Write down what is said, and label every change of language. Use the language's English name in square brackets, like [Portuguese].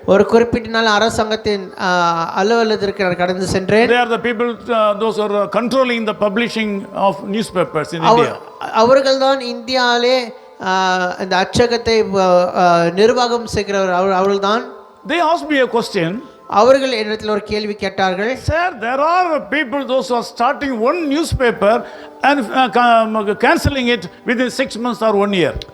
[Tamil] ஒரு குறிப்பிட்ட நாள் அரசாங்கத்தின் அலுவலகத்திற்கு நான் கடந்து சென்றேன். [English] They are the people, those who are controlling the publishing of newspapers in India. [Tamil] அவர்கள்தான் இந்தியாவிலே இந்த அச்சகத்தை நிர்வாகம் செய்கிறவர் அவர்கள்தான். [English] They asked me a question. [Tamil] அவர்கள் என்னிடத்தில் ஒரு கேள்வி கேட்டார்கள். [English] Sir, there are people those who are starting one newspaper and cancelling it within 6 months or 1 year.